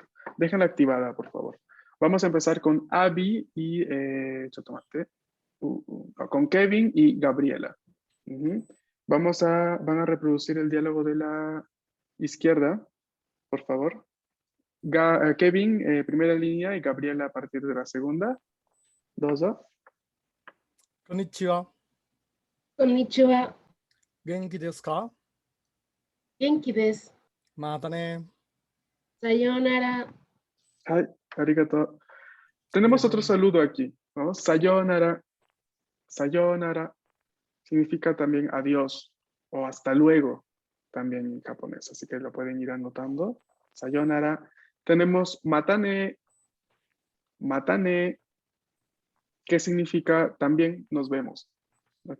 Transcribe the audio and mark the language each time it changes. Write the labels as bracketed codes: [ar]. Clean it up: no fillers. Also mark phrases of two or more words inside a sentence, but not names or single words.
[es] Déjenla activada, por favor. Vamos a empezar con Abby y con Kevin y Gabriela. Van a reproducir el diálogo de la izquierda, por favor. Kevin, primera línea, y Gabriela a partir de la segunda. Dozo. [ja] こんにちは。こんにちは。元気ですか？元気です。またね。さようなら。はい、ありがとう. [es] Tenemos otro saludo aquí, ¿no? Sayonara. Sayonara significa también adiós o hasta luego, también en japonés, así que lo pueden ir anotando. Sayonara. Tenemos matane. Matane, que significa también nos vemos, ¿ok?